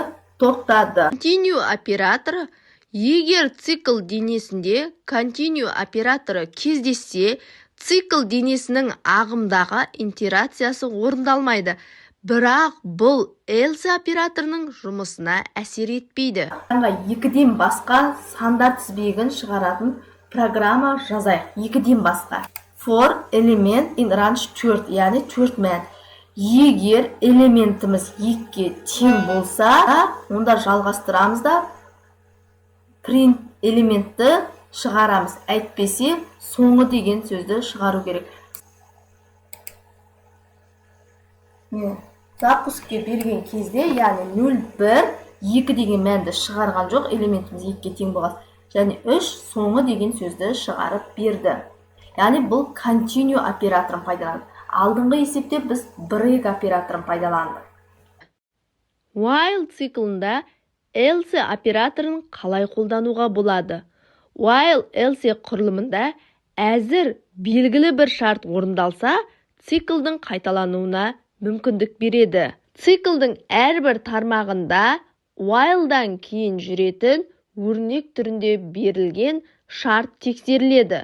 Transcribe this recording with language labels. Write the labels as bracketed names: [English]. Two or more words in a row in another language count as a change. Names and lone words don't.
[Kazakh] Тоқтады. Continue операторы, егер цикл денесінде continue операторы кездессе, цикл денесінің ағымдағы итерациясы орындалмайды. Бірақ бұл else операторының жұмысына әсер етпейді. 2-ден басқа сандар тізбегін шығаратын программа жазайық. 2-ден басқа. [English] For element in range 4, [Kazakh] яғни 4 мән. Егер элементіміз 2-ге тең болса, онда жалғастырамыз да print элементті шығарамыз. Әйтпесе, соңы деген сөзді шығару керек. Запуске берген кезде, яғни 0,1, 2 деген мәнді шығарған жоқ, элементіміз 2-ге тең болған. Және 3 соңы деген сөзді шығарып берді. Яғни бұл continue операторын пайдаланды. Алдыңғы есепте біз break операторын пайдаландық. While циклында else операторын қалай қолдануға болады? [English] While else [Kazakh] құрылымында әзір белгілі бір шарт орындалса, циклдің қайталануына мүмкіндік береді. Циклдің әрбір тармағында while'дан кейін жүретін өрнек түрінде берілген шарт тексеріледі.